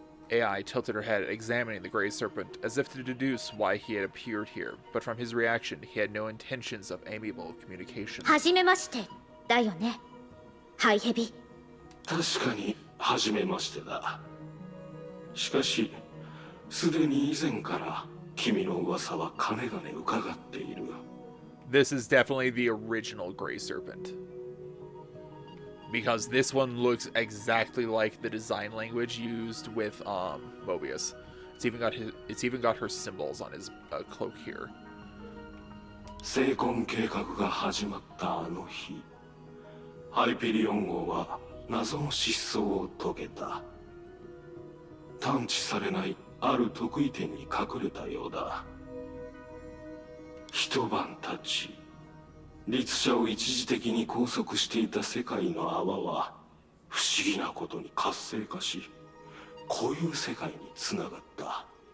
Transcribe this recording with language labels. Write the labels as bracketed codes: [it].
[en] AI tilted her head, examining the Grey Serpent, as if to deduce why he had appeared here, but from his reaction, he had no intentions of amiable communication. [ja] はじめましてだよね、ハイヘビ。確かに初めましてだ。しかしすでに以前から君の噂はかねがね伺っている。 [en] This is definitely the original Grey Serpent. Because this one looks exactly like the design language used with Mobius. It's even got her symbols on his cloak here. [ja] 成婚計画が始まったあの日、ハイペリオン号は謎の失踪を遂げた。探知されないある得意点に隠れたようだ。一晩経ち、律者を一時的に拘束していた世界の泡は不思議なことに活性化し、固有世界につながった。